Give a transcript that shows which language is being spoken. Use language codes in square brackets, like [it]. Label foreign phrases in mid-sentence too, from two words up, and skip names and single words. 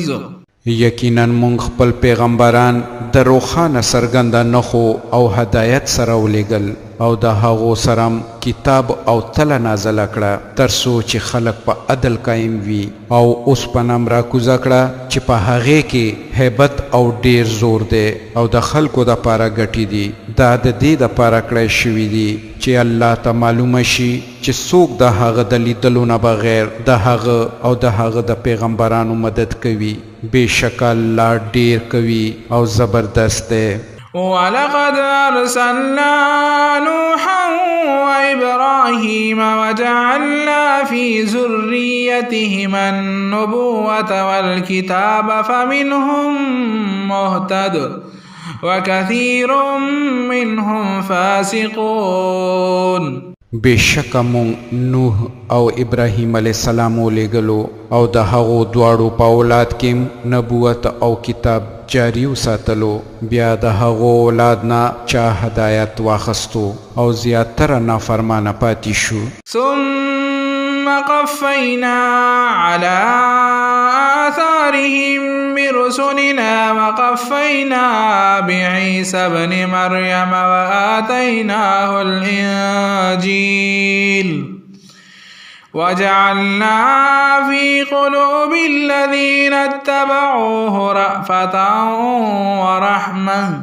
[ps] یقینا مونږ خپل پیغمبران د روښانه څرګنده نښو او هدایت سره ولیږل او د هغو سره کتاب او تله نازله کړه تر څو چې خلک په عدل قایم وي او اوسپنه م راکوزه کړه چې په هغې کې هیبت او ډیر زور دی او د خلکو دپاره ګټې دي. دا د دې دپاره کړی شوي دي چې الله ته معلومه شي چې څوک د هغه د لیدلو نه بغیر د هغه او د هغه د پیغمبرانو مدد کوي. بېشکه الله ډیر کوي او زبردست دی. [ar] ولقد أرسلنا نوحا وإبراهيم وجعلنا في ذريتهما النبوة والكتاب فمنهم مهتد وكثير منهم فاسقون. [ps] بشک مونږ نوح او ابراهیم علیه السلام ولیږلو او د هغو دواړو په اولاد کې نبوت او کتاب جاری وساتلو بیا د هغو اولاد نه چا هدایت واخستو او زیاتره نافرمانه پاتې شو [ar] ثم قفینا علی آثارهم برسلنا وقفينا بعيسى ابن مريم وآتيناه الإنجيل وجعلنا في قلوب الذين اتبعوه رأفة ورحمة